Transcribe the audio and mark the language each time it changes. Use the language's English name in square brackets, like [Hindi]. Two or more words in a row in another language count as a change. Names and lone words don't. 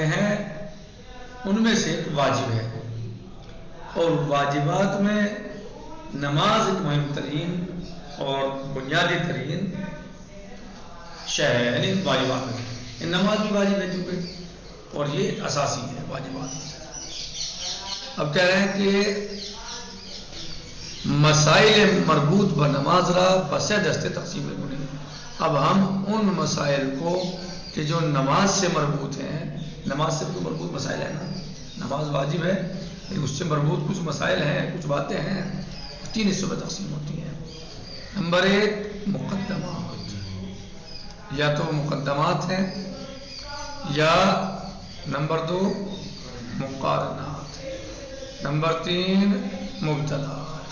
[Urdu] ہیں ان میں سے ایک واجب ہے، اور واجبات میں نماز ایک مہم ترین اور بنیادی ترین شے ہے، یعنی واجبات میں نماز بھی واجب ہے چونکہ، اور یہ ایک اساسی ہے واجبات۔ اب کہہ رہے ہیں کہ [Persian] مسائل مربوط بنماز را بسے دستے تقسیم کنی، [Urdu] اب ہم ان مسائل کو کہ جو نماز سے مربوط ہیں، نماز سے تو مربوط مسائل ہیں نا، نماز واجب ہے لیکن اس سے مربوط کچھ مسائل ہیں، کچھ باتیں ہیں، 3 حصوں میں تقسیم ہوتی ہیں۔ نمبر 1 مقدمات، یا تو مقدمات ہیں، یا نمبر 2 مقارنات، نمبر 3 مبتدات۔